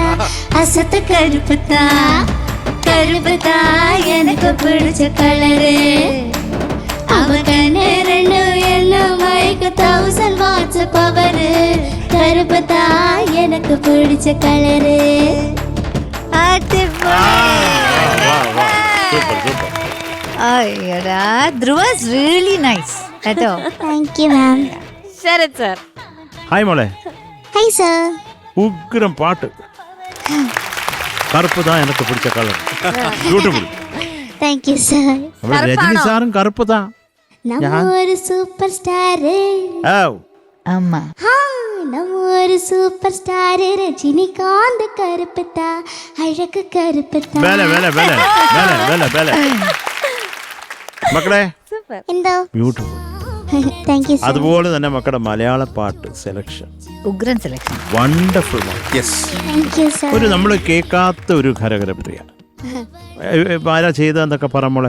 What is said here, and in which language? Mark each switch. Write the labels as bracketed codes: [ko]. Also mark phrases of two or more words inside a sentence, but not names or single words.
[ta] அசத்த கருப்புத்தா கருப்புத்தா எனக்கு பிடிச்ச கலரு அவ கண்ணு ரெண்டு என்ன மயக்க 1000 வாட்ஸ் பவரு கருப்புத்தா எனக்கு பிடிச்ச கலரு [en] super super. [ml] അയ്യടാ ധ്രുവ [en] really nice [ml] കേട്ടോ. [en] thank you ma'am. [ml] ശരത് സർ. ഹായ് മോളെ. [en] hi sir. [ml] ഉഗ്രം പാട്ട്. കറുപ്പ് താ എനിക്ക് പിടിച്ച കളർ. ബ്യൂട്ടിഫുൾ. [en] thank you sir. [ml] രജനി സാറും കറുപ്പ് താ. നമ്മ ഒരു [en] super star. [ml] അമ്മ [ta] நம்ம ஒரு [en] super star [ta] ரஜினிகாந்த் கருப்புத்தா அழகு கருப்புத்தா. [ml] മക്കളെ എന്തോ ബ്യൂട്ടിഫുൾ. [en] thank you sir. [ml] അതുപോലെ തന്നെ മക്കളുടെ മലയാള പാട്ട് സെലക്ഷൻ ഉഗ്രൻ സെലക്ഷൻ. വണ്ടർഫുൾ. [en] thank you sir. [ml] ഒരു നമ്മൾ കേൾക്കാത്ത ഒരു ഖരഖരപ്രിയ. ആരാ ചെയ്തതെന്നൊക്കെ പറമോളെ.